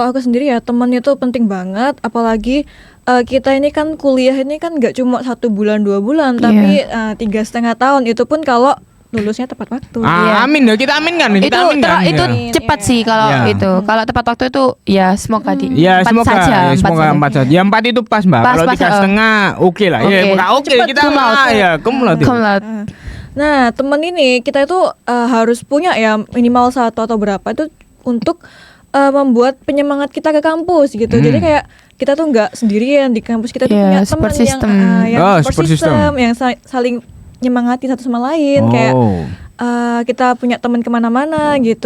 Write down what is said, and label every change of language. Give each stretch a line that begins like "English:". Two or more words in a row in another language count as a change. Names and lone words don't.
Indonesian: Kalau aku sendiri ya teman itu penting banget, apalagi kita ini kan kuliah ini kan nggak cuma 1 bulan 2 bulan, tapi 3,5 tahun. Itu pun kalau lulusnya tepat waktu. Iya. Amin ya, kita aminkan nih, kita aminkan. Itu ya. cepat sih kalau Iya. itu. Kalau tepat waktu itu ya semoga di Ya empat semoga, saja, ya, semoga saja. 4 saja. Ya 4 itu pas mbak. Pas, Kalau pas, 3,5 oke lah. Ya Oke. enggak oke Cepat, kita
Latin: cum laude. ya cum laude. Cum laude.
Indonesian: Nah, temen ini kita itu harus punya ya minimal 1 atau berapa itu untuk membuat penyemangat kita ke kampus gitu. Jadi kayak kita tuh nggak sendirian di kampus, kita tuh Iya, punya support teman system. yang Oh, support
English: support system.
Indonesian: system yang saling nyemangati satu sama lain. Kayak kita punya teman kemana-mana gitu.